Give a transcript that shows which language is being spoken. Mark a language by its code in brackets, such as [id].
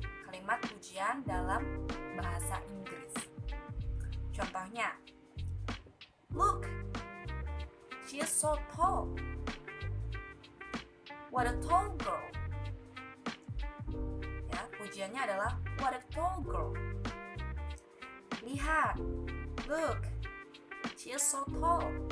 [id] Kalimat pujian dalam bahasa Inggris. Contohnya, [en] look, she is so tall. What a tall girl. [id] Ya, pujiannya adalah [en] what a tall girl. [id] Lihat, [en] look, she is so tall.